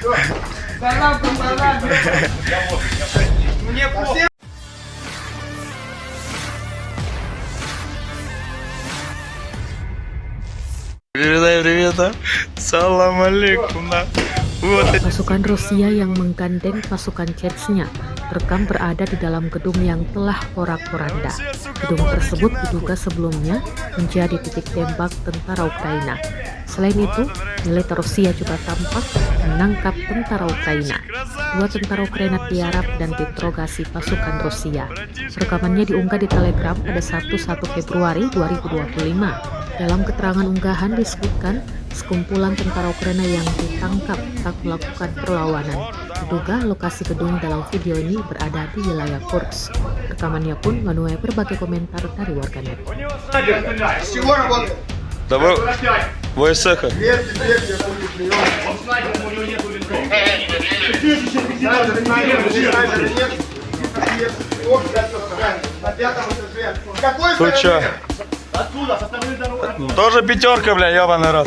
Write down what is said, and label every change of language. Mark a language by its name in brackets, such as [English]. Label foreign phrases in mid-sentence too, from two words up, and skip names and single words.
[Russian] Мне похуй. Передай привет, а? [Arabic] سلام عليكم, [Russian] на. Вот они. [Indonesian] Pasukan Rusia yang menggandeng pasukan Chechnya terekam berada di dalam gedung yang telah porak-poranda. Gedung tersebut diduga sebelumnya menjadi titik tembak tentara Ukraina. Selain itu, militer Rusia juga tampak menangkap tentara Ukraina. Dua tentara Ukraina tiarap dan diinterogasi pasukan Rusia. Rekamannya diunggah di Telegram pada Sabtu 1 Februari 2025. Dalam keterangan unggahan disebutkan sekumpulan tentara Ukraina yang ditangkap tak melakukan perlawanan. Diduga lokasi gedung dalam video ini berada di wilayah Kursk. Rekamannya pun menuai berbagai komentar dari warganet. [Russian] Добро. ВСХ. Тут чё? Тоже пятерка, бля, ебаный рот.